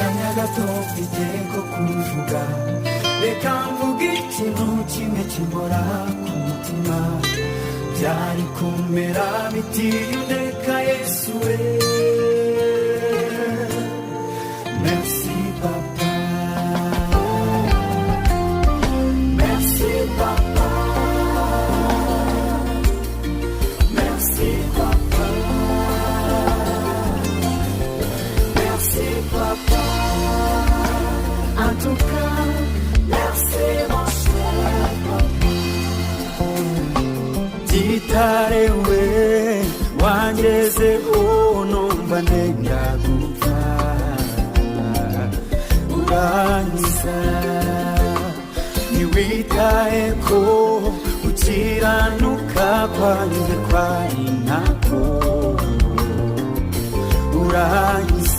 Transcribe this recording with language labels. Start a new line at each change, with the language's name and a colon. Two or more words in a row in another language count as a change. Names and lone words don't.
Kinyarwanda: gato mfite ko kuvuga, reka mvuge ikintu kimwe kimbora ku mutima, byari kumera biti ndeka Yesu we.
French: Merci papa, merci papa, merci papa, merci papa, en tout cas merci mon cher papa.
Kinyarwanda: Titarewe wangezeho numva nenda gupfa, urankiza ntiwitaye ko gukiranuka kwanjye kwari ntako, urankiza